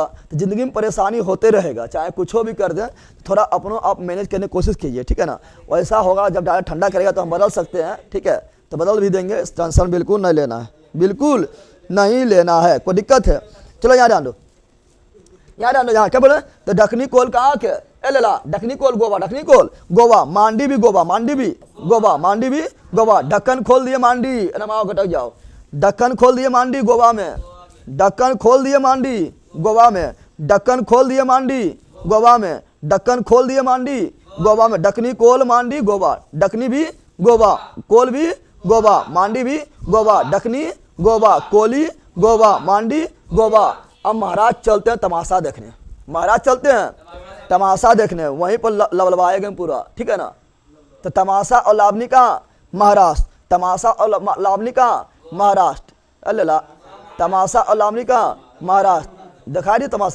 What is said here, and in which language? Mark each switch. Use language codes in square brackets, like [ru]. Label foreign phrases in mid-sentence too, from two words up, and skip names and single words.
[hi] तो ज़िंदगी में परेशानी होते रहेगा, चाहे कुछ भी कर दें, थोड़ा अपनों आप मैनेज करने की कोशिश कीजिए, ठीक है ना? वैसा होगा जब ज़्यादा ठंडा करेगा तो हम बदल सकते हैं, ठीक है? तो बदल भी देंगे, टेंशन बिल्कुल नहीं लेना है, बिल्कुल नहीं लेना है, कोई दिक्कत है? चलो यहाँ जान दो, यहाँ जान दो, यहाँ क्या बोले? तो डकनी कोल कहाँ के? ए लेला, डकनी कोल गोवा, डकनी कोल गोवा। मांडी भी गोवा, मांडी भी गोवा, मांडी भी गोवा। ढक्कन खोल दिए मांडी, अरे आओ घटक जाओ, ढक्कन खोल दिए मांडी गोवा में, ढक्कन खोल दिए मांडी गोवा में, ढक्कन खोल दिए मांडी गोवा में, ढक्कन खोल दिए मांडी गोवा में। डकनी कोल मांडी गोवा, डकनी भी गोवा, कोल भी गोवा, मांडी भी गोवा, डकनी गोवा, कोली गोवा, मांडी गोवा। अब महाराज चलते हैं तमाशा देखने, महाराज चलते हैं तमाशा देखने, वहीं पर लबलबाएंगे पूरा, ठीक है ना? तो तमाशा और लावनी कहाँ? महाराष्ट्र। तमाशा और लावनी कहाँ? महाराष्ट्र। अल्लाह, तमाशा और लावनी कहाँ? महाराष्ट्र। दिखाई दिए तमाशा?